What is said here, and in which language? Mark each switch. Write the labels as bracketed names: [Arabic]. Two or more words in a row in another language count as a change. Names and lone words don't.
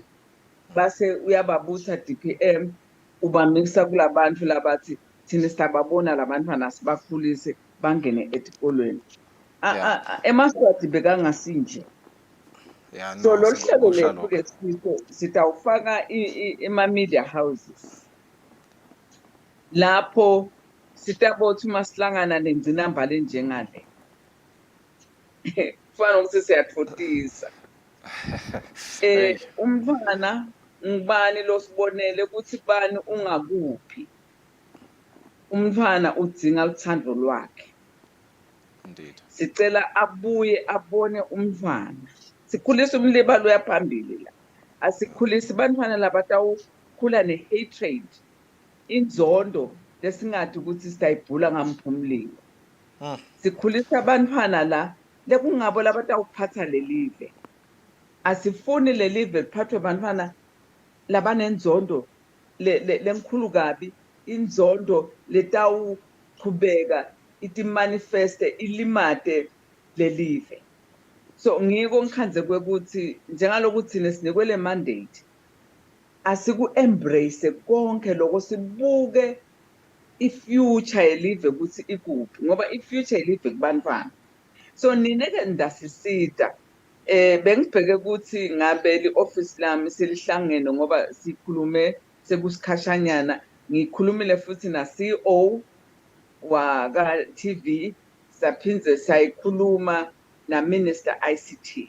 [Swati] Base uyababutha DPM ubamikisa kulabantu labathi thina sibabona labantwana sibakhulise bangene etikolweni. Emaswati bekangasinje. So lo hlelo lethu ke sitawufaka [English] ema-media houses [Swati] lapho sitabothi uma sihlangana nengcinambala enjengale kufana ukuthi siyatfotisa. Umntwana ngibani lo sibonele ukuthi bani ungakuphi. Umntwana udzinga uthando lwakhe. Indeed. Sicela abuye abone umntwana. Sikhulisa umliba lo yaphambili la. Asikhulisa abantwana labatawukhula ne-hatred, inzondo lesingathi ukuthi sitayibhula ngamphumlilo. Sikhulisa abantwana la lekungabo labatawuphatha lelive. Asifuni lelive liphathwe abantwana labanenzondo lenkhulu kabi, inzondo letawuqhubeka iti manifeste ilimate lelive. So ngiko ngikhanze kwekuthi njengalokuthi thina sinikwe le mandate asiku embrace konke lokho, sibuke i-future yelive ukuthi ikuphi ngoba i-future yelive kubantwana. So nineke ndasisida bengibheke ukuthi ngabe li-office lami selihlangene ngoba sikhulume sekusikhashanyana. Ngikhulumile futhi na CEO waka TV, saphinze sayikhuluma na Minister ICT.